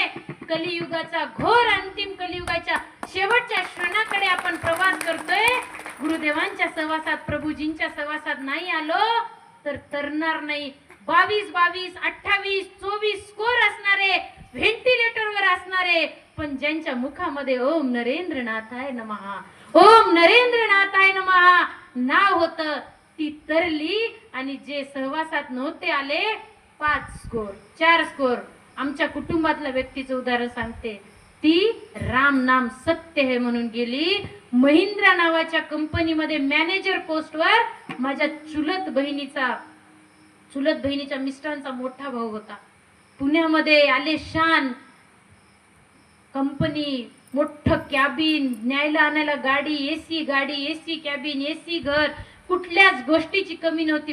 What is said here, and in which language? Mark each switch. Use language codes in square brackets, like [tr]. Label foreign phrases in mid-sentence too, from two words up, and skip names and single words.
[mr] कलियुगाचा घोर अंतिम कलियुगाच्या शेवटच्या क्षणाकडे आपण प्रवास करतोय. गुरुदेवांच्या सहवासात, प्रभूजींच्या सहवासात नाही आलो तर तरणार नाही. 22, 28, 24 स्कोर असणारे, व्हेंटिलेटरवर असणारे, पण ज्यांच्या मुखामध्ये [sa] ओम नरेंद्रनाथाय नमः, ओम नरेंद्रनाथाय नमः [mr] नाव होतं, ती तरली. आणि जे सहवासात नव्हते आले, 5 स्कोर, 4 स्कोर. आमच्या कुटुंबातल्या व्यक्तीचं उदाहरण सांगते. ती [hi] राम नाम सत्य है [mr] म्हणून गेली. महिंद्रा नावाच्या कंपनीमध्ये मॅनेजर पोस्टवर माझ्या चुलत बहिणीचा मिस्टरांचा मोठा भाऊ होता. पुण्यामध्ये आलिशान कंपनी, मोठं कॅबिन, न्यायला आणायला गाडी, एसी गाडी, एसी कॅबिन, एसी घर, कुठल्याच गोष्टीची कमी नव्हती.